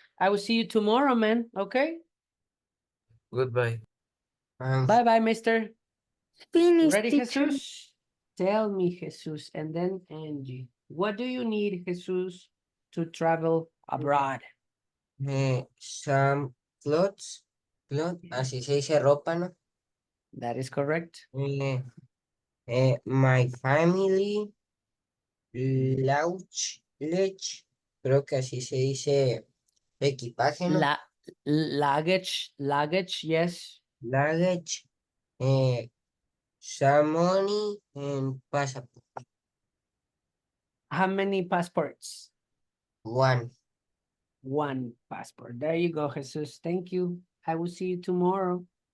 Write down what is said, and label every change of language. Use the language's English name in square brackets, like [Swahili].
[English] I will see you tomorrow, man. Okay? Goodbye. Bye-bye, mister. Finish, Ready, teacher. Jesus? Tell me, Jesus, and then Angie. What do you need, Jesus, to travel abroad? Some clothes, [Spanish] así se dice ropa, ¿no? [English] That is correct. My family, [Spanish] creo que así se dice equipaje, ¿no? [English] Luggage, yes. Luggage, some money and passport. How many passports? One. One passport. There you go, Jesus. Thank you. I will see you tomorrow.